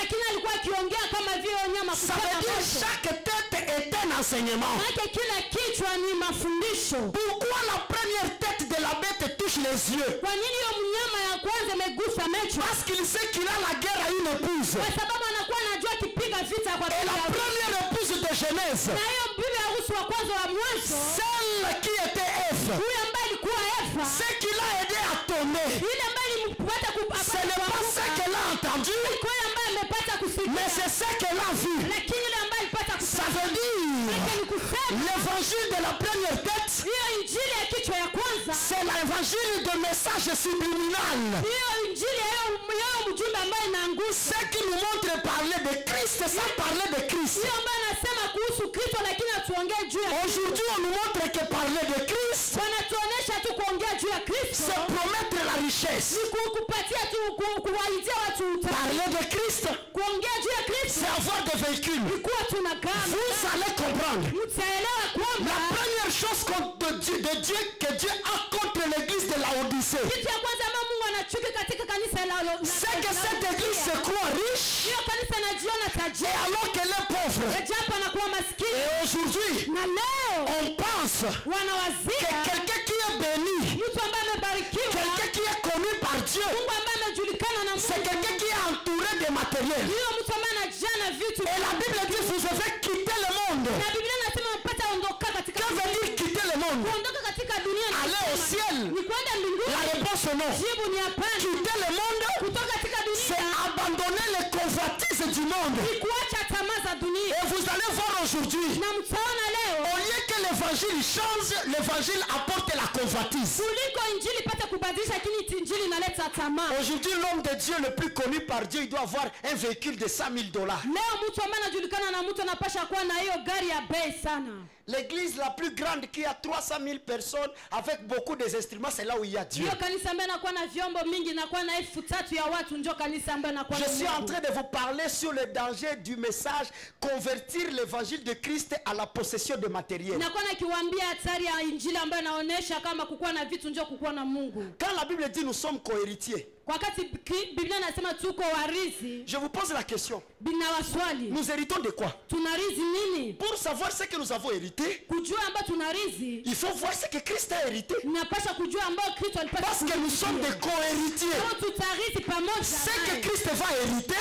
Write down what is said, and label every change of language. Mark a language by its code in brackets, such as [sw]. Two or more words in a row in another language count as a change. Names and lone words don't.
[fr] Ça veut dire chaque tête est un enseignement. Pourquoi la première tête de la bête touche les yeux? Parce qu'il sait qu'il a la guerre à une épouse. [sw] vita kwa [fr] Et la [sw] bibi harusi. [fr] première épouse de Genèse, [sw] Na hiyo bibi harusi wa kwanza wa mwanzo, [fr] celle qui était Ève, [sw] huyu ambaye alikuwa Eva, [fr] ce qui l'a aidé à tomber, [sw] yule ambaye alimpata [fr] ce n'est pas ce qu'elle a entendu, [sw] yule ambaye amepata kusikia, [fr] mais c'est ce qu'elle a vu. [sw] lakini yule ambaye alipata [fr] Ça [sw] kusikia [fr] veut dire, [sw] ni kusema [fr] l'évangile de la première tête, [sw] hiyo injili ya kichwa ya kwanza, [fr] c'est l'évangile de message subliminal. [sw] hiyo injili ya hiyo mjumbe ambaye inaangusha, [fr] Ce qui nous montre parler de Christ sans parler de Christ. [sw] hiyo ambaye anasema kuhusu Kristo lakini atuongee juu ya [fr] Aujourd'hui, on nous montre que parler de Christ, [sw] wanatuonesha tu kuongea juu ya Kristo [fr] c'est promettre la richesse. [sw] ni kupatia tu kuwaitia watu utani. [fr] Parler de Christ, [sw] Kuongea juu ya Kristo [fr] c'est avoir des véhicules. [sw] ni kuwa tuna gari. [fr] Vous allez comprendre. [sw] Mtaelewa [fr] La [sw] kwamba [fr] première chose de Dieu que Dieu a contre l'église de Laodicée, [sw] kitu ya kwanza ambayo Mungu anachuki katika kanisa la [fr] c'est que cette église se croit riche [sw] hiyo kanisa inajiona [fr] et [sw] tajiri [fr] alors qu'elle est pauvre. [sw] japo anakuwa [fr] Et [sw] maskini, [fr] aujourd'hui, [sw] na leo [fr] on pense que [sw] wanawazia [fr] quelqu'un qui est béni, [sw] mtu ambaye amebarikiwa, [fr] quelqu'un qui est connu par Dieu, [sw] Mungu ambaye amejulikana na [fr] c'est [sw] Mungu, [fr] quelqu'un qui est entouré de matériel. [sw] hiyo mtu ambaye anajaa na vitu. [fr] Et la Bible dit, vous devez quitter le monde. [sw] Na Biblia inasema mpata ondoka katika [fr] Que veut dire quitter le monde? [sw] kuondoka katika dunia ni [fr] Aller au [sw] kusema, [fr] ciel. [sw] ni kwenda mbinguni. [fr] La réponse est non. [sw] Jibu ni hapana. [fr] Quitter le monde, [sw] Kutoka katika [fr] c'est [sw] dunia [fr] abandonner les convoitises du monde. [sw] ni kuacha tamaa za dunia. [fr] Et vous allez voir aujourd'hui, [sw] Na mtaona leo [fr] au lieu que l'évangile change, l'évangile apporte la convoitise. [sw] kuliko injili ipate kubadilisha, lakini injili inaleta tamaa. [fr] Aujourd'hui, l'homme de Dieu le plus connu par Dieu, il doit avoir un véhicule de 100 000 $. [sw] Leo mtu ambaye anajulikana na mtu anapasha kuwa na hiyo gari ya bei sana. [fr] L'église la plus grande qui a 300 000 personnes avec beaucoup des instruments, c'est là où il y a Dieu. [sw] Hiyo kanisa ambayo inakuwa na vyombo mingi, inakuwa na 3,000 ya watu, ndio kanisa ambayo inakuwa na [fr] Je suis en [sw] Mungu. [fr] train de vous parler sur le danger du message, convertir l'évangile de Christ à la possession de matériel. [sw] Nakuwa nakiwaambia hatari ya injili ambayo inaonyesha kama kukuwa na vitu ndio kukuwa na Mungu. [fr] Quand la Bible dit nous sommes cohéritiers, [sw] Kwa wakati Biblia inasema tuko warithi, [fr] je vous pose la question, [sw] bina waswali, [fr] nous héritons de quoi? [sw] tunarithi nini? [fr] Pour savoir ce que nous avons hérité, [sw] Kujua ambayo tunarithi, [fr] il faut voir ce que Christ a hérité. [sw] napasha kujua ambayo Kristo alipata. [fr] Parce que nous sommes des cohéritiers. [sw] Kama tutarithi pamoja [fr] Ce que [sw] naye, [fr] Christ va hériter,